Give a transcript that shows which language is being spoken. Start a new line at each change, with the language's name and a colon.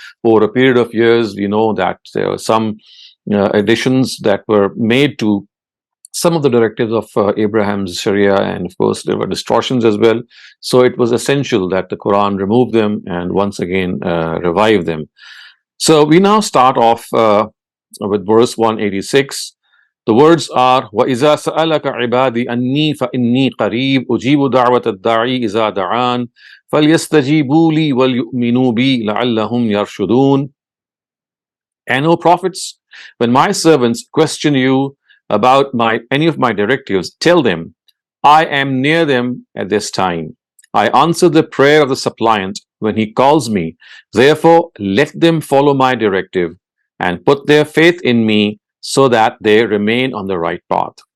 English: Over a period of years, we know that there were some additions that were made to some of the directives of Abraham's Sharia, and of course there were distortions as well. So it was essential that the Quran remove them and once again revive them. So we now start off with verse 186.
Arabic: The words are وَإِذَا سَأَلَكَ عِبَادِي أَنِّي فَإِنِّي قَرِيبٌ أُجِيبُ دَعْوَةَ الدَّاعِي إِذَا دَعَانِ فَلْيَسْتَجِيبُوا لِي وَلْيُؤْمِنُوا بِي لَعَلَّهُمْ يَرْشُدُونَ.
English: And O prophets, when my servants question you about any of my directives, tell them, I am near them at this time. I answer the prayer of the suppliant when he calls me. Therefore, let them follow my directive and put their faith in me so that they remain on the right path.